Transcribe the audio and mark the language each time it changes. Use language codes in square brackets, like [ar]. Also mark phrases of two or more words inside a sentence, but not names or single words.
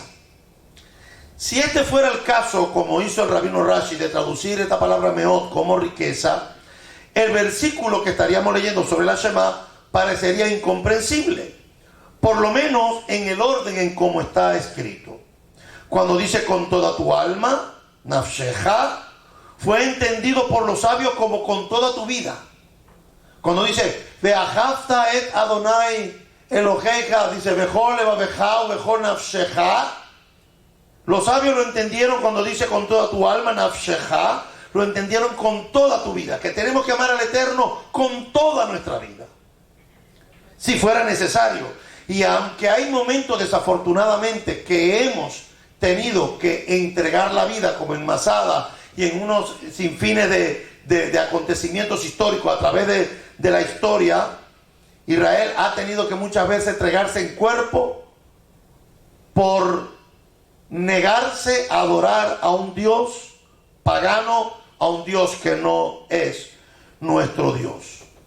[es] Si este fuera el caso, como hizo el rabino Rashi, de traducir esta palabra meot como riqueza, el versículo que estaríamos leyendo sobre la Shema parecería incomprensible, por lo menos en el orden en cómo está escrito. Cuando dice con toda tu alma, nafshecha, fue entendido por los sabios como con toda tu vida. Cuando dice [he] ואהבת את אדוני אלוהיך, [es] dice [he] בכל לבבך בכל נפשך, [es] los sabios lo entendieron cuando dice con toda tu alma, nafshecha, lo entendieron con toda tu vida, que tenemos que amar al Eterno con toda nuestra vida, si fuera necesario. Y aunque hay momentos desafortunadamente que hemos tenido que entregar la vida como en Masada y en unos sinfines de acontecimientos históricos a través de la historia, Israel ha tenido que muchas veces entregarse en cuerpo por negarse a adorar a un Dios pagano, a un Dios que no es nuestro Dios.